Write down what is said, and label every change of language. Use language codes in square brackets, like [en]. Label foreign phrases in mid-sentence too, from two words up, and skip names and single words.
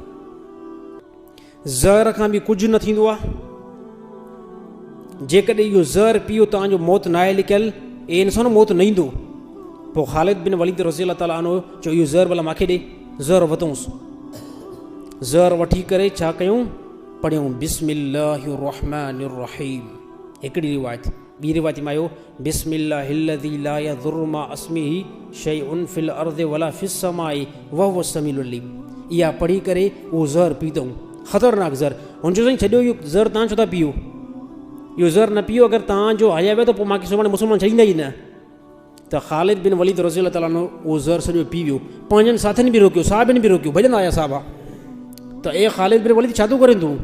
[sd] ज़हर खां बि कुझु न थींदो आहे। जेकॾहिं इहो ज़हर पीओ तव्हांजो मौत न आहे लिकियल, ए इंसान मौत न ईंदो। पोइ ख़ालिद बिन वलीद [ar] رضي الله تعالى عنه [sd] चयो इहो ज़हर भला मूंखे ॾे। ज़हर वरितोंसि। ज़हर वठी करे छा कयूं? [ar] पढ़ियूं بسم الله الرحمن الرحيم. [sd] हिकिड़ी रिवायत। ॿी रिवायत में आयो [ar] بسم الله الذي لا يضر مع اسمه شيء في الأرض ولا في السماء وهو السميع العليم. [sd] इहा पढ़ी करे उहो ज़हर पीतऊं, ख़तरनाक ज़हर। हुनजो साईं छॾियो इहो ज़हर तव्हां छो था पीओ? इहो ज़हर न पीओ, अगरि तव्हांजो हया वियो त पोइ मूंखे सुभाणे मुस्लमान छॾींदा ई न। त ख़ालिद बिन वलीद [ar] رضي الله تعالى [sd] उहो ज़हर सॼो पी वियो। पंहिंजनि साथियुनि बि रोकियो, साहिबनि बि रोकियो, भॼंदा आया साहिबा। त ए ख़ालिद बिन वलीद छा थो करे तूं?